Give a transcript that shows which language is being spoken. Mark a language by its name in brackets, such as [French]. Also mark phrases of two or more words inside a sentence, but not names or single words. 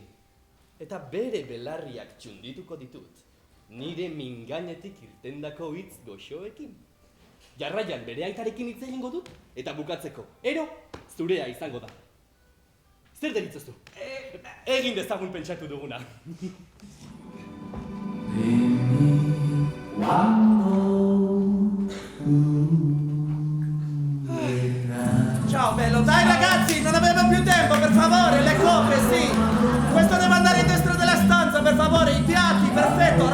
[Basque] Eta bere belarriak txundituko ditut, nire mingainetik irtendako hitz goxoekin. Jarraian bere aitarekin hitz egingo dut, eta bukatzeko, ero zurea izango da. Zer deritzozu? Egin dezagun pentsatu duguna. [Italian] Ciao bello, dai ragazzi, non avevo più tempo, per favore, le coppe, sì. Questo deve andare in destra della stanza, per favore, i piatti, perfetto.